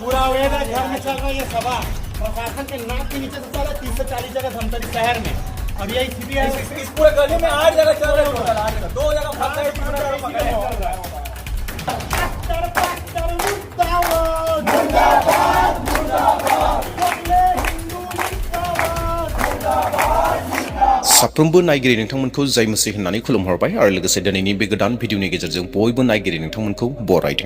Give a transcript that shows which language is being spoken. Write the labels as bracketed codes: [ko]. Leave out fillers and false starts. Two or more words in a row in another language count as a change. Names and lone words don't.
[hi] अवैध है, घर में चल रहा है ये सभा, प्रशासन के नाक के नीचे से चल रहा है 30 से 40 जगह धमतरी शहर में। अब यही स्थिति है इस पूरे गली में 8 जगह चल रहा है, टोटल 8 जगह, 2 जगह भाग गए, 3 जगह पकड़े चल रहा है। [brx] साफ्रोमबो नायगिरि नोंथांमोनखौ [hi] जय मसीह [brx] होननानै खुलुमहरबाय आरो लोगोसे दिनैनि बे गोदान भिडिअनि गेजेरजों बयबो नायगिरि नोंथांमोनखौ बरायदों।